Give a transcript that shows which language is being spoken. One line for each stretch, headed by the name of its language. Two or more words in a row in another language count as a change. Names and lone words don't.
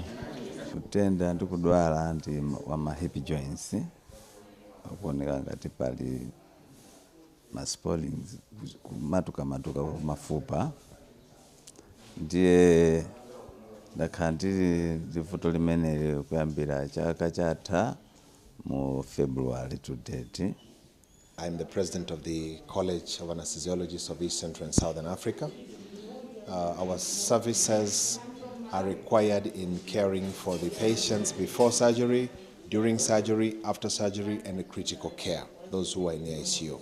Nyanja: Kutenda ndikudwala ndi wa
English: hip joints
Nyanja: akuoneka ngati pali maspoilings kumatuka mafupa ndiye ndakhala ndili vuto limene kuyambira chaka chatha mu February
English: to date. I'm the president of the College of Anesthesiologists of East Central and Southern Africa. Our services are required in caring for the patients before surgery, during surgery, after surgery, and the critical care, those who are in the ICU.